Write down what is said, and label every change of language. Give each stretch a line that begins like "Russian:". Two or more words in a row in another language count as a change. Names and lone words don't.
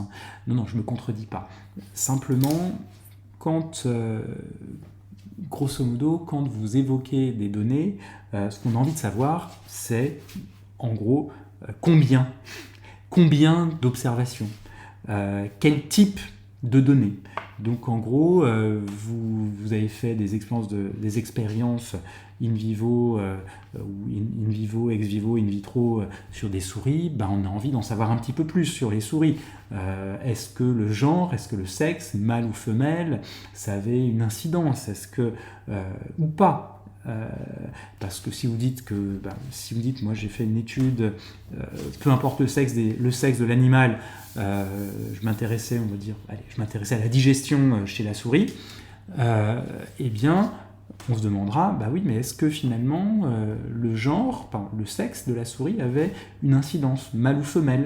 French: Non, je ne me contredis pas. Simplement,
Italian: grosso modo,
French: quand vous évoquez des données, ce qu'on a envie de savoir, c'est en gros combien d'observations, quel type de données. Donc en gros, vous avez fait des expériences
Latin: in vivo,
French: ou
Latin: in vivo, ex vivo, in vitro
French: sur des souris, on a envie d'en savoir un petit peu plus sur les souris. Est-ce que le genre, est-ce que le sexe, mâle ou femelle, ça avait une incidence, ou pas? Parce que si vous dites moi j'ai fait une étude, peu importe le sexe de l'animal, je m'intéressais à la digestion chez la souris, eh bien, on se demandera, bah oui, mais est-ce que finalement le genre, le sexe de la souris avait une incidence, mâle ou femelle?